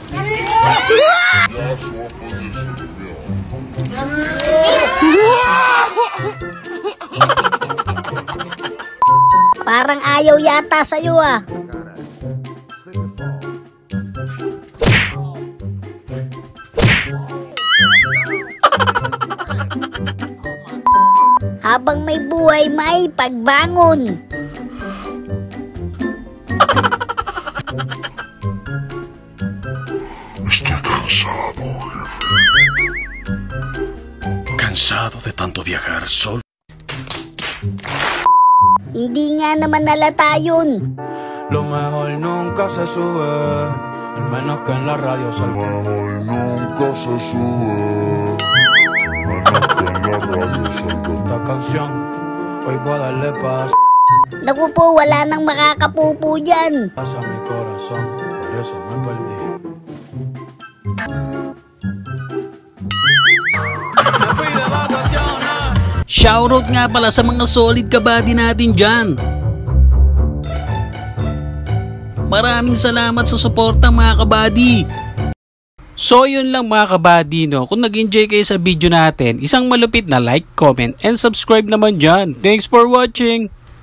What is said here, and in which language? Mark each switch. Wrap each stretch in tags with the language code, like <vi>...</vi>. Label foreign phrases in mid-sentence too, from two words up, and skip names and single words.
<tl>Parang ayaw yata sa'yo ah. Habang may buhay, may pagbangon.</tl> <es>Estoy cansado, jefe. Cansado de tanto viajar solo.</es> <tl>Hindi nga naman nalata yun.</tl> <es>Lo mejor nunca se sube, al menos que en la radio salga. Mejor nunca se sube. Menos que en la radio salga. Esta canción, hoy voy a darle paz</es> <tl>Naku po, wala nang makakapupo dyan.</tl> <es>a mi corazón, por eso me perdí. Me fui de vacaciones.</es> <tl>Shoutout nga pala sa mga solid kabady natin dyan. Maraming salamat sa suporta mga kabady. So yun lang mga kabady no. Kung nag-enjoy kayo sa video natin, isang malupit na</tl> <en>like, comment, and subscribe</en> <tl>naman dyan.</tl> <en>Thanks for watching!</en>